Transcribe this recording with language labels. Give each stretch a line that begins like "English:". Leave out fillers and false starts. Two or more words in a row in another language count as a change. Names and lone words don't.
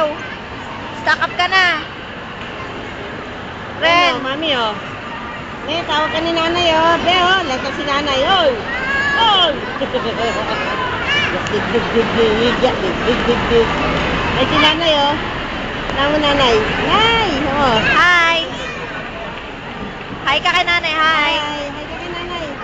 English: Stack up
Filipino: ka na. Ren! Ano, mami oh. May tawag ka ni nanay oh. Be oh, lantas si nanay oh. Oh. Ay si nanay oh. Tama nanay. Nay. Oh. Hi! Hi ka kay nanay, hi! Hi. Hi ka kay nanay.